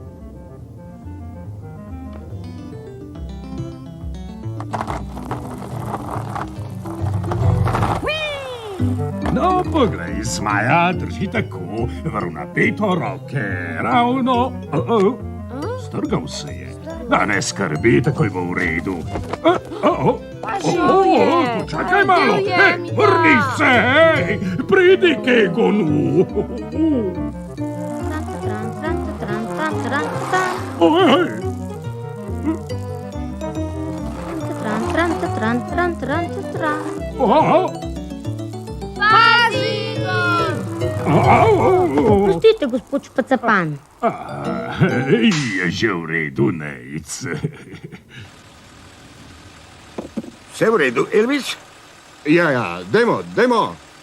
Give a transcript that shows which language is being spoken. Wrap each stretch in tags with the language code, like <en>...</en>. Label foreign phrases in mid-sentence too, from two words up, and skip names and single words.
<sl>No, poglej, zmaja drži tako, vrnapeto roke, ravno. Strgal se je. Da ne skrbi, takoj bo v redu. Počakaj malo, vrni se, pridi k Egonu. tran, tran. Oj, Tran, tran, tran, tran, tran, tran. Prostite, gospod Špacapan. Je že v redu, Nejc. Vse v redu, Elvis? Ja, dajmo.</sl>